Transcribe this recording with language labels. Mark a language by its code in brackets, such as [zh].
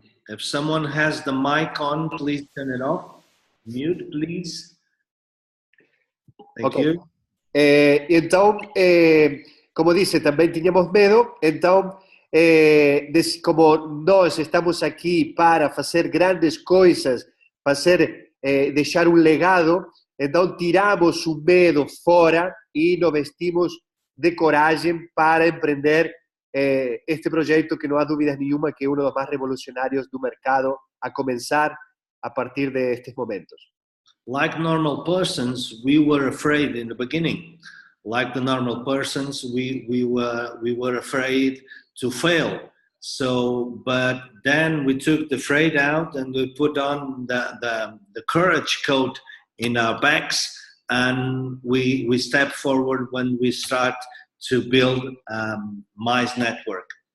[en] If someone has the mic on, please turn it off. Mute, please. Thank you. [pt] Então, como disse, também tínhamos medo. Então, como nós estamos aqui para fazer grandes coisas, deixar um legado, então tiramos o medo fora e nos vestimos de coragem para empreender este projeto que não há dúvidas nenhuma que é um dos mais revolucionários do mercado a começar a partir de estes momentos. [en] Like normal persons, we were afraid in the beginning. Like the normal persons, we were afraid to fail. So, but then we took the afraid out and we put on the courage coat in our backs, and we step forward when we start to build Mize Network.